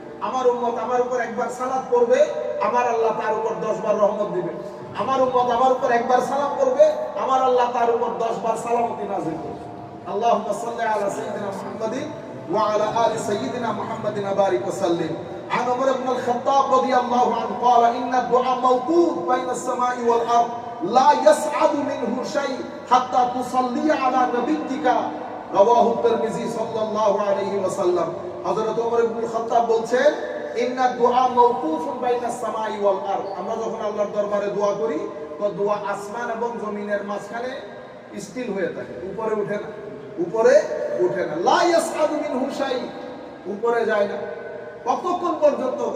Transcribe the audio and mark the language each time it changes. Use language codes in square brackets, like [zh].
[bn] আমার উম্মত আমার উপর একবার সালাত করবে, আমার আল্লাহ তার উপর 10 বার রহমত দিবেন। আমার উম্মত আমার উপর একবার সালাম করবে, আমার আল্লাহ তার উপর 10 বার সালামতি নাযিল করবে। [ar] আল্লাহুম্মা সাল্লি আলা সাইয়্যিদিনা মুহাম্মাদিন ওয়া আলা আলি সাইয়্যিদিনা মুহাম্মাদিন বারিক ওয়া সাল্লিম। عن عمر بن الخطاب رضي الله عنه قال إن الدعاء موقوت بين السماء والأرض لا يسعد منه شيء حتى تصلي على نبيك رواه الترمذي صلى الله عليه وسلم। [bn] হযরত ওমর ইবনে খাত্তাব বলছেন, [ar] ইন্না দুআ মাওকুফুন বাইনাস সামাই ওয়াল আরদ, [bn] আমরা যখন আল্লাহর দরবারে দোয়া করি তো দোয়া আসমান এবং জমিনের মাঝখানে স্থির হয়ে থাকে, উপরে ওঠে না, উপরে ওঠে না। [ar] লা ইয়াসআদু মিনহু শাই, [bn] উপরে যায় না। কতক্ষণ পর্যন্ত?